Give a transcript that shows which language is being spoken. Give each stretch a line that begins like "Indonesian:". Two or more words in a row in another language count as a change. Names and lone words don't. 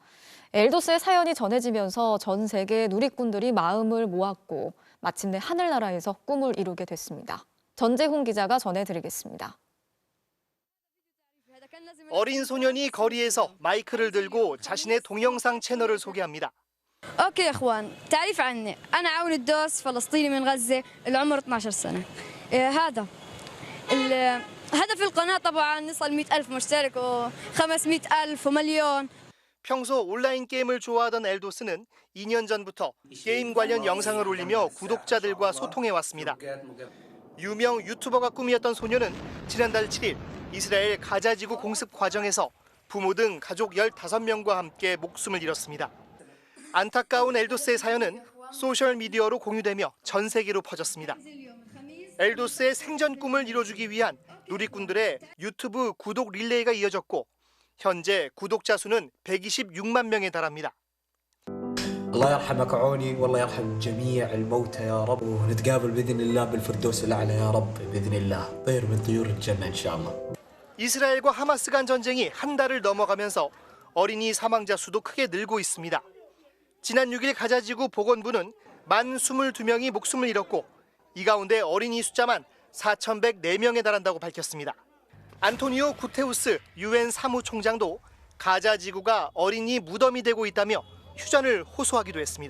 Korean: 엘도스의 사연이 전해지면서 전 세계 누리꾼들이 마음을 모았고 마침내 하늘나라에서 꿈을 이루게 됐습니다. 전재훈 기자가 전해드리겠습니다. 어린 소년이 거리에서 마이크를 들고 자신의 동영상 채널을 소개합니다.
Arabic: اوكي يا اخوان تعريف عني انا عون الدوس فلسطيني من غزه العمر 12 سنه هذا هدف القناه طبعا نصل 100,000 مشترك و500,000 ومليون.
Korean: 평소 온라인 게임을 좋아하던 엘도스는 2년 전부터 게임 관련 영상을 올리며 구독자들과 소통해 왔습니다. 유명 유튜버가 꿈이었던 소녀는 지난달 7일 이스라엘 가자지구 공습 과정에서 부모 등 가족 15명과 함께 목숨을 잃었습니다. 안타까운 엘도스의 사연은 소셜미디어로 공유되며 전 세계로 퍼졌습니다. 엘도스의 생전 꿈을 이뤄주기 위한 누리꾼들의 유튜브 구독 릴레이가 이어졌고 현재 구독자 수는 126만 명에 달합니다.
Arabic: الله يرحمك عوني والله يرحم جميع الموتى يا رب ونتقابل بإذن الله بالفردوس الأعلى يا رب بإذن الله طير من طيور الجنة إن شاء الله.
Korean: 이스라엘과 하마스 간 전쟁이 한 달을 넘어가면서 어린이 사망자 수도 크게 늘고 있습니다. 지난 6일 가자지구 보건부는 만 22명이 목숨을 잃었고 이 가운데 어린이 숫자만 4,104명에 달한다고 밝혔습니다. 안토니오 구테우스 UN 사무총장도 가자지구가 어린이 무덤이 되고 있다며 휴전을 호소하기도 했습니다.